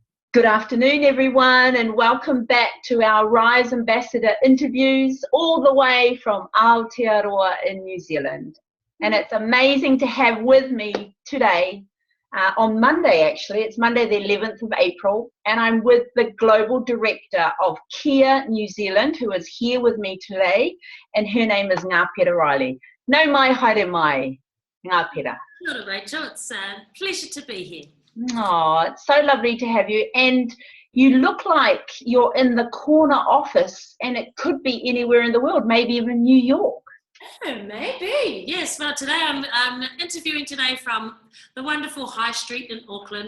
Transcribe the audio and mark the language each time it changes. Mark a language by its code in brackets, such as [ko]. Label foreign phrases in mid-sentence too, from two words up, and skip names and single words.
[en] Good afternoon, everyone, and welcome back to our RISE Ambassador interviews all the way from Aotearoa in New Zealand. And it's amazing to have with me today, on Monday actually, it's Monday the 11th of April, and I'm with the Global Director of Kia New Zealand, who is here with me today, and her name is Ngapera Riley. [mi] Nau mai, haere mai, Ngapera. Kia ora, [en] Rachel. It's a pleasure to be here. Oh, it's so lovely to have you. And you look like you're in the corner office, and it could be anywhere in the world, maybe even New York. Oh, maybe. Yes, well, today I'm interviewing today from the wonderful High Street in Auckland.